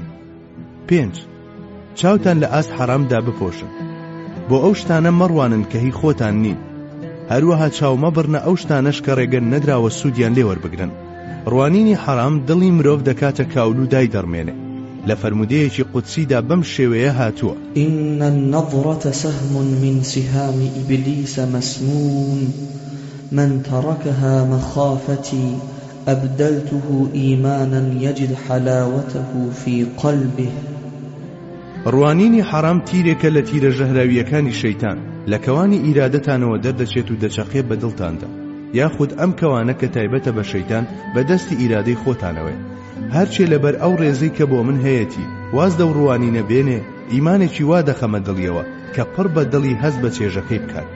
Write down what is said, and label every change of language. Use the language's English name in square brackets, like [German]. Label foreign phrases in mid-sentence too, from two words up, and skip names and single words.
[Central Kurdish] پێنج، چاوتان لە ئاست حەرامدا بپۆشن، بۆ ئەو شتانە مەڕوانن کە هی خۆتان نین. هەروەها چاومە بڕنە ئەو شتانەش کە ڕێگەن نەدراوە سوودیان لێ وەربگرن. ڕوانینی حەرام دڵی مرۆڤ دەکاتە کاول و دای دەڕمێنێ. لە فەرمودەیەکی قودسیدا بەم شێوەیە هاتووە: [Arabic] إن النظرة سهم من سهام إبليس مسموم من تركها مخافتي أبدلته إيمانا يجد حلاوته في قلبه. [Central Kurdish] ڕوانینی حەرام تیرێکە لە تیرە ژەهراویەکانی شەیتان، لە کەوانی ئیرادەتانەوە دەردەچێت و دەچەقێ بە دڵتاندا، یاخود ئەم کەوانە کە تایبەتە بە شەیتان بەدەستی ئیرادەی خۆتانەوەی. هەرچێ لەبەر ئەو ڕێزەی کە بۆ من هەیەتی واز دە و ڕوانینە بێنێ، ئیمانێکی وا دەخەمە دڵیەوە کە پڕ بە دڵی هەز بە چێژەکەی بکات.